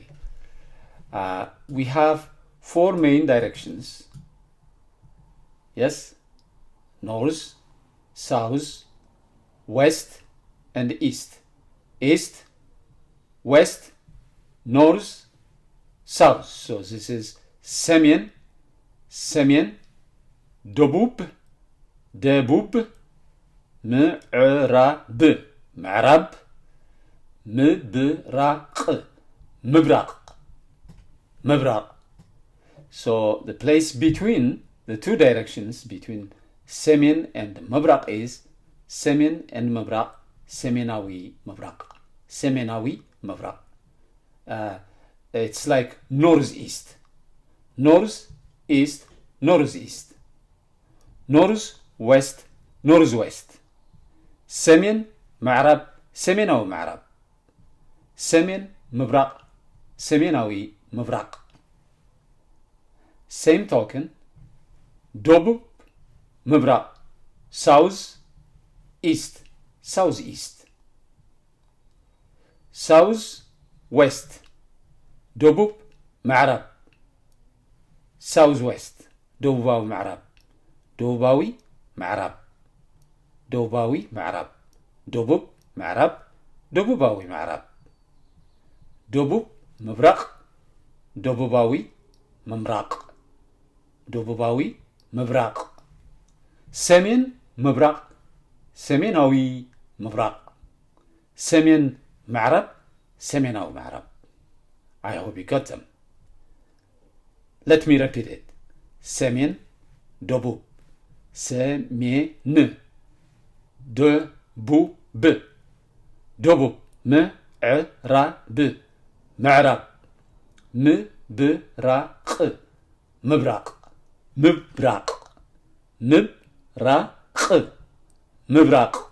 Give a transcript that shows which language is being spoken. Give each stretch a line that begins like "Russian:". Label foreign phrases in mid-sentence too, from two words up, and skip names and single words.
English: We have four main directions. Yes, north, south, west, and east. East, west, north, south. So this is
Tigrinya: ሰሜን ሰሜን ደቡብ ደቡብ ምዕራብ ምዕራብ ምብራቅ ምብራቅ ምብራቅ.
English: So the place between the two directions between ሰሜን and ምብራቅ is ሰሜን and
Tigrinya: ምብራቅ ሰሜናዊ ምብራቅ ሰሜናዊ ምብራቅ.
English: It's like northeast, northeast, northeast, northwest, northwest.
Tigrinya: ሰሜን ምዕራብ ሰሜናዊ ምዕራብ ሰሜን ምብራቅ ሰሜናዊ ምብራቅ.
English: Same token,
Tigrinya: ደቡብ ምብራቅ
English: south, east, southeast. South, west,
Tigrinya: ደቡብ ምዕራብ southwest, ደቡባዊ ምዕራብ ደቡባዊ ምዕራብ ደቡባዊ ምዕራብ ደቡብ ምዕራብ ደቡባዊ ምዕራብ ደቡብ ምብራቅ ደቡባዊ ምምራቅ ደቡባዊ ምብራቅ ሰሜን ምብራቅ ሰሜናዊ ምብራቅ ሰሜን ምዕራብ ሰሜናዊ ምዕራብ.
English: I hope you got them. Let me repeat it.
Tigrinya: ሰሜን ደቡብ ሰሜን ደቡብ ደቡብ ምዕራብ ምዕራብ ምብራቅ ምብራቅ ምብራቅ ምብራቅ ምብራቅ